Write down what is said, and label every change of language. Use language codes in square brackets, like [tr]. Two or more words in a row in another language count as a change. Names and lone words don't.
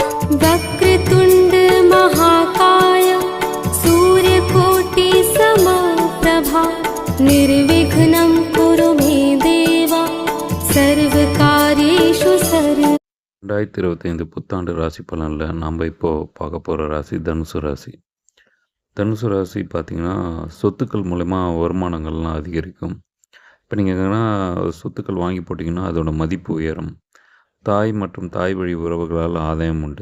[sa] वक्रतुण्ड महाकाय सूर्यकोटि समप्रभा निर्विघ्नं कुरु मे देव सर्वकार्येषु सर्व [ta] 2025 புத்தாண்டு ராசி பலனில் நாம் இப்போது பார்க்க போகிற ராசி தனுசு ராசி. தனுசு ராசி பார்த்திங்கன்னா சொத்துக்கள் மூலமா வருமானங்கள்லாம் அதிகரிக்கும். இப்போ நீங்கள் எங்கன்னா சொத்துக்கள் வாங்கி போட்டிங்கன்னா அதோட மதிப்பு உயரும். தாய் மற்றும் தாய் வழி உறவுகளால் ஆதாயம் உண்டு.